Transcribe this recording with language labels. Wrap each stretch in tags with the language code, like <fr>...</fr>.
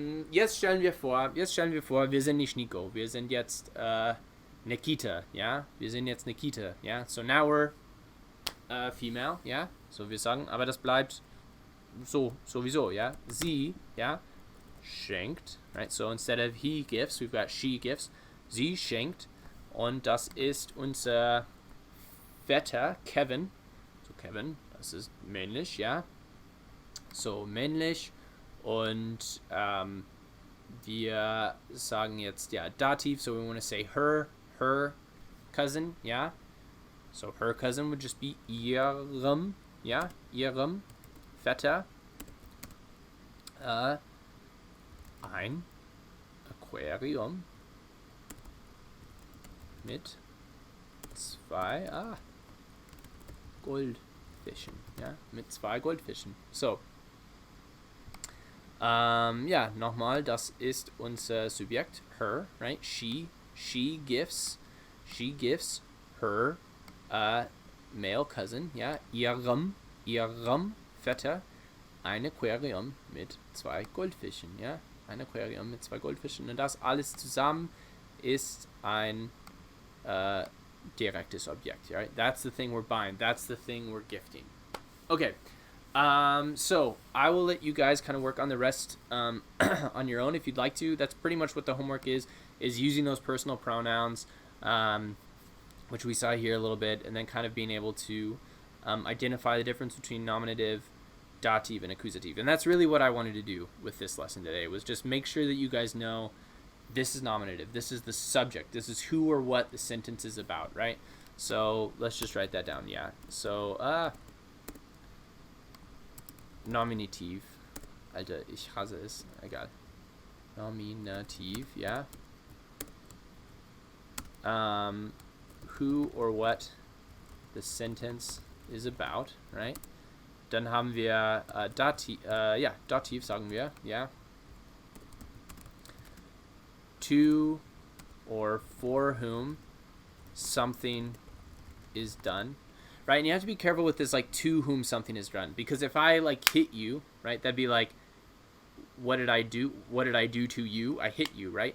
<de>Jetzt stellen wir vor, wir sind nicht Nico, wir sind jetzt Nikita, ja? Wir sind jetzt Nikita, ja?</de> <en>So now we're female,</en> <de>ja? So wir sagen, aber das bleibt so, sowieso, ja? Sie, ja? Schenkt, right?</de> <en>So instead of he gifts, we've got she gifts.</en> <de>Sie schenkt, und das ist unser Vetter Kevin. So Kevin, das ist männlich, ja? So männlich. Und wir sagen jetzt, ja, Dativ,</de> <en>so we want to say her cousin,</en> <de>yeah?</de> <en>So her cousin would just be ihrem, yeah?</en> <de>Ihrem Vetter. Ein Aquarium mit 2 Goldfischen, ja? Mit 2 Goldfischen. So. Ja, nochmal, das ist unser Subjekt, her, right?</de> <en>She gifts her male cousin,</en> <de>ja, ihrem Vetter ein Aquarium mit 2 Goldfischen, ja, ein Aquarium mit 2 Goldfischen, und das alles zusammen ist ein direktes Objekt, right?</de> <en>That's the thing we're buying, that's the thing we're gifting. Okay. So I will let you guys kind of work on the rest on your own if you'd like to. That's pretty much what the homework is using those personal pronouns, which we saw here a little bit, and then kind of being able to identify the difference between nominative, dative, and accusative. And that's really what I wanted to do with this lesson today, was just make sure that you guys know this is nominative, this is the subject, this is who or what the sentence is about, right? So let's just write that down, yeah.</en> <de>So, Nominativ. Alter, ich hasse es. Egal. Nominativ, ja.</de> <en>Who or what the sentence is about, right?</en> <de>Dann haben wir Dativ, ja, Dativ sagen wir, ja.</de> <en>To or for whom something is done. Right, and you have to be careful with this, like, to whom something is done, because if I like hit you, right, that'd be like, what did I do to you? I hit you, right?</en>